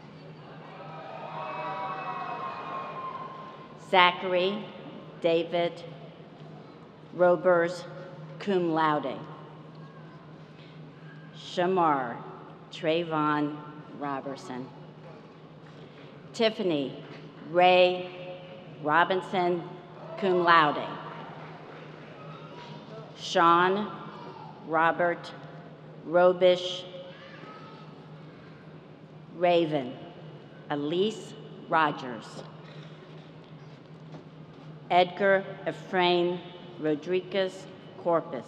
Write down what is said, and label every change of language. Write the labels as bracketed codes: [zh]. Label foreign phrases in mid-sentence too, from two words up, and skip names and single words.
[en] Zachary David Robers, [la] cum laude. [en] Shamar Trayvon Robertson. Tiffany Ray Robinson, [la] cum laude. [en] Sean Robert Robish Raven. Elise Rogers. Edgar Ephraim Rodriguez Corpus.